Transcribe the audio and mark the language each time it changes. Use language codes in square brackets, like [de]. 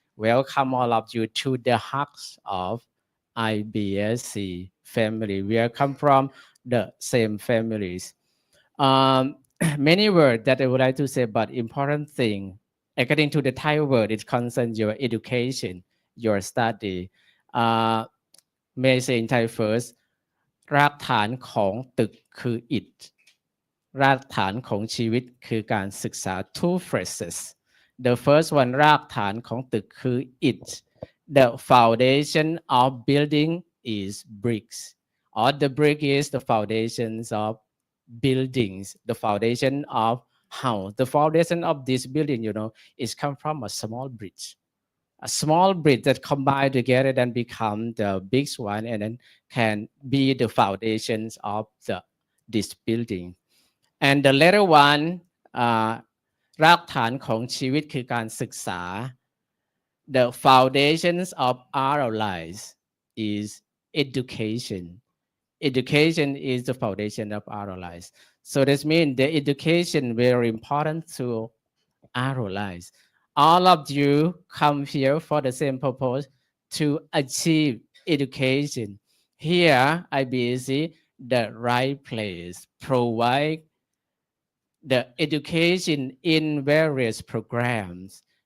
[en] Welcome all of you to the hearts of IBSC family. We are come from the same families. Many words that I would like to say, but important thing, according to the Thai word, it concerns your education, your study. May I say in Thai first, [th] รากฐานของตึกคืออิฐ รากฐานของชีวิตคือการศึกษา [en] two phrases. The first one [th] รากฐานของตึกคือ [en] it. The foundation of building is bricks. Or the brick is the foundations of buildings. The foundation of house. The foundation of this building, is come from a small bridge. A small bridge that combine together and become the big one, and then can be the foundations of this building. And the latter one, [th] รากฐานของชีวิตคือการศึกษา [en] the foundations of our lives is education. Education is the foundation of our lives. So this means the education very important to our lives. All of you come here for the same purpose, to achieve education. Here, IBSC, the right place, provide the education in various programs.